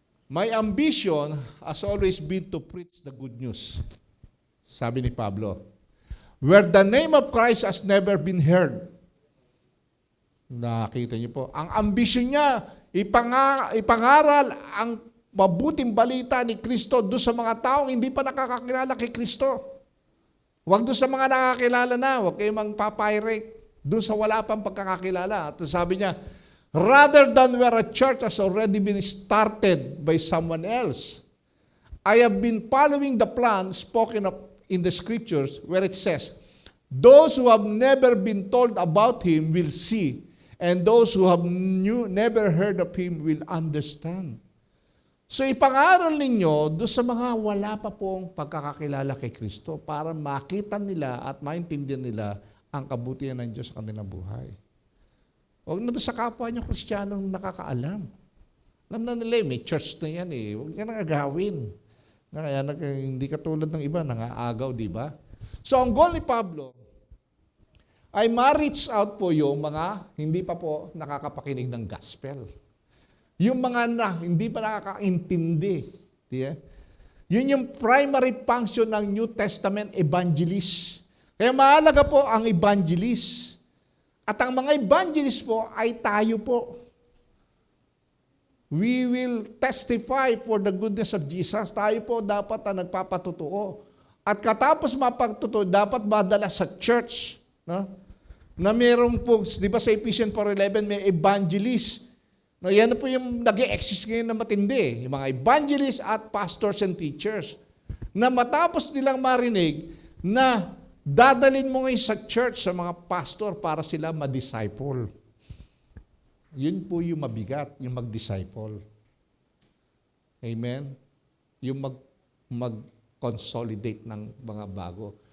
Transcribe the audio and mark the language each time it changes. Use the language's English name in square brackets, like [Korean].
[English] My ambition has always been to preach the good news. [Filipino] Sabi ni Pablo. [English] Where the name of Christ has never been heard. [Filipino] Nakita niyo po. Ang ambisyon niya, ipangaral ang mabuting balita ni Kristo doon sa mga taong hindi pa nakakakilala kay Kristo. Huwag doon sa mga nakakilala na, huwag kayong magpapirate doon sa wala pang pagkakakilala. [English] At sabi niya, rather than where a church has already been started by someone else, I have been following the plan spoken of in the scriptures where it says, those who have never been told about him will see, and those who have never heard of him will understand. [Filipino] So ipangaral ninyo doon sa mga wala pa pong pagkakakilala kay Kristo para makita nila at maintindihan nila ang kabutihan ng Diyos sa kanilang buhay. Huwag na doon sa kapwa nyo Kristiyanong nakakaalam. Alam na nila, may church na yan eh. Huwag yan ang agawin. Kaya hindi katulad ng iba, nangaagaw, di ba? So ang goal ni Pablo ay ma-reach out po yung mga hindi pa po nakakapakinig ng gospel. Yung mga hindi pa nakakaintindi. Diba? [English] Yun yung primary function ng New Testament evangelist. [Filipino] Kaya mahalaga po ang evangelist. At ang mga evangelist po ay tayo po. [English] We will testify for the goodness of Jesus. [Filipino] Tayo po dapat na nagpapatutuo. At katapos mapagtutuo, dapat madala sa church. No? Na meron po, di ba sa Ephesians 4:11, may evangelist. No, yan po yung nag-e-exist ngayon na matindi. [English] Yung mga evangelists at pastors and teachers. [Filipino] Na matapos nilang marinig na dadalin mo ngayon sa church sa mga pastor para sila ma-disciple. Yun po yung mabigat, yung mag-disciple. Amen? Yung mag-consolidate ng mga bago.